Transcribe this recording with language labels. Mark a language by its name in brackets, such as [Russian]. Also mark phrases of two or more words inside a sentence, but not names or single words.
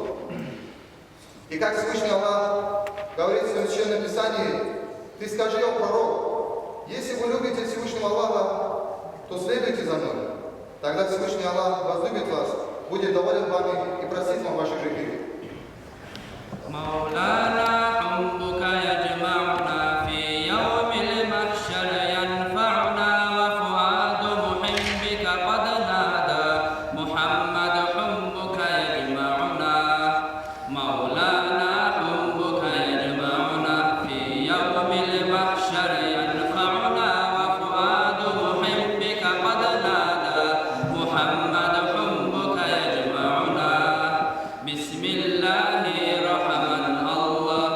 [Russian] И как Всевышний Аллах говорит в своем священном Писании: «Ты скажи, о пророк, если вы любите Всевышнего Аллаха, то следуйте за мной. Тогда Всевышний Аллах возлюбит вас, будет доволен вами и простит вам ваши грехи». [Arabic] مولانا حبك يجمعنا في يوم المحشر ينفعنا وفؤاد محبك قد نادى محمد حبك يجمعنا مولانا حبك يجمعنا في يوم المحشر ينفعنا وفؤاد محبك قد نادى محمد حبك يجمعنا بسم الله الرحمن الله